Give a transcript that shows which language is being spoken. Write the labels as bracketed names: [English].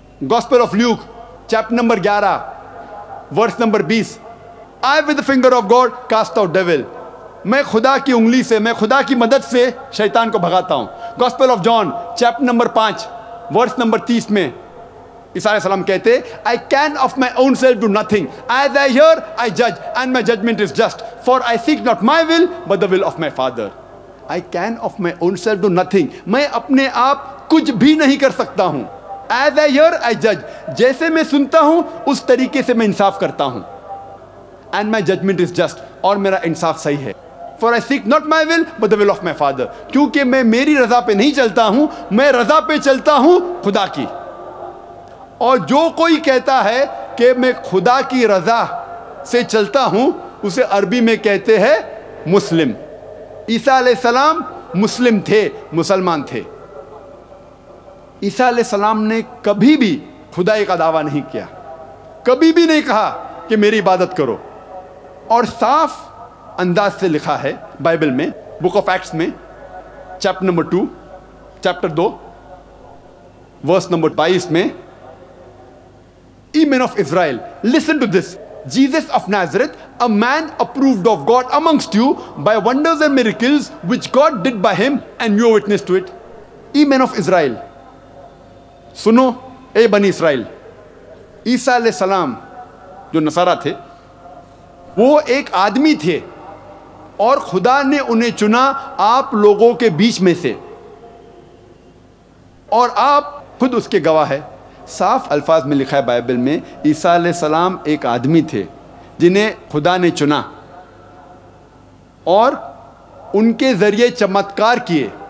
[English] gospel of Luke chapter number 11 verse number 20، I with the finger of God cast out devil, [Urdu] میں خدا کی انگلی سے، میں خدا کی مدد سے شیطان کو بھگاتا ہوں۔ [English] gospel of John chapter number 5 verse number 30 [Urdu] میں عیسیٰ علیہ السلام کہتے [English] I can of my own self do nothing. As I hear, I judge, and my judgment is just. For I seek not my will, but the will of my Father. I can of my own self do nothing. [Urdu] میں اپنے آپ کچھ بھی نہیں کر سکتا ہوں۔ [English] As I hear, I judge. [Urdu] جیسے میں سنتا ہوں اس طریقے سے میں انصاف کرتا ہوں۔ [English] And my judgment is just. [Urdu] اور میرا انصاف صحیح ہے۔ [English] For I seek not my will, but the will of my Father. [Urdu] کیونکہ میں میری رضا پہ نہیں چلتا ہوں، میں رضا پہ چلتا ہوں خدا کی۔ اور جو کوئی کہتا ہے کہ میں خدا کی رضا سے چلتا ہوں، اسے عربی میں کہتے ہیں مسلم۔ عیسیٰ علیہ السلام مسلم تھے، مسلمان تھے۔ عیسیٰ علیہ السلام نے کبھی بھی خدائی کا دعویٰ نہیں کیا، کبھی بھی نہیں کہا کہ میری عبادت کرو۔ اور صاف انداز سے لکھا ہے بائبل میں، بک آف ایکٹس میں chapter number 2 chapter 2 verse number 22 میں، [English] Ye men of Israel, listen to this. Jesus of Nazareth, a man approved of God amongst you by wonders and miracles which God did by him, and you are witness to it. Ye men of Israel, [Urdu] سنو اے بنی اسرائیل۔ عیسیٰ علیہ السلام جو نصارہ تھے، وہ ایک آدمی تھے اور خدا نے انہیں چنا آپ لوگوں کے بیچ میں سے، اور آپ خود اس کے گواہ ہے۔ صاف الفاظ میں لکھا ہے بائبل میں، عیسیٰ علیہ السلام ایک آدمی تھے جنہیں خدا نے چنا اور ان کے ذریعے چمتکار کیے۔